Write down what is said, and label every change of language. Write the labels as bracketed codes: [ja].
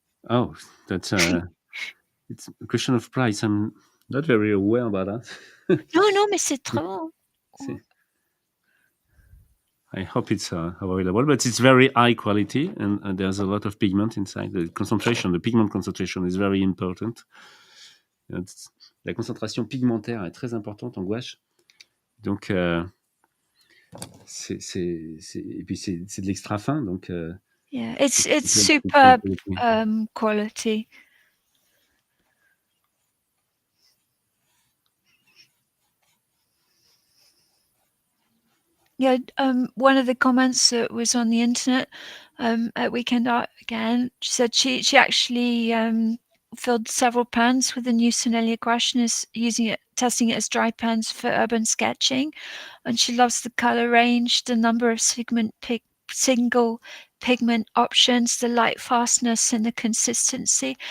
[en] Oh, that's it's a question of price. I'm not very aware about that. [fr] Non, mais c'est très bon. [en] I hope it's available, but it's very high quality and there's a lot of pigment inside. The pigment concentration is very important. [fr] La concentration pigmentaire est très importante en gouache. Donc, et puis c'est de l'extra fin, donc. [en] Yeah, it's superb quality. Yeah, one of the comments that was on the internet at Weekend Art again, she said she actually filled several pans with the new Sennelier gouache and is testing it as dry pans for urban sketching, and she loves the color range, the number of single pigment options, the light fastness, and the consistency.